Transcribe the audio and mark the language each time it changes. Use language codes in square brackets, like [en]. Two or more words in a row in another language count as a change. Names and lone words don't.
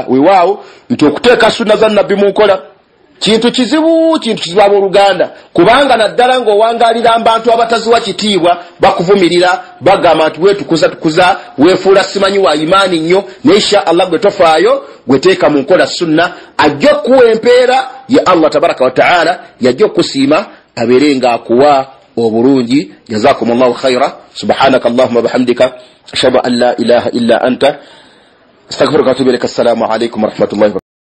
[lg] Weewaawo nti okuteeka sunna za nabbi mu nkola kintu kizibu abooluganda, kubanga naddala ng'owangaalira abantu abataziwa kitiibwa bakuvumirira bagamba nti wetukuza weefuula simanyi wa imaani nnyo, ne [ar] إن شاء الله [lg] gwe tofaayo gweteeka mu nkola sunna ajja okuwa empeera ya Allah [ar] تبارك وتعالى, [lg] yajja okusiima abeere nga akuwa obulungi. [ar] جزاكم الله خيرا. سبحانك اللهم وبحمدك أشهد أن لا إله إلا أنت أستغفرك وأتوب إليك. السلام عليكم ورحمة الله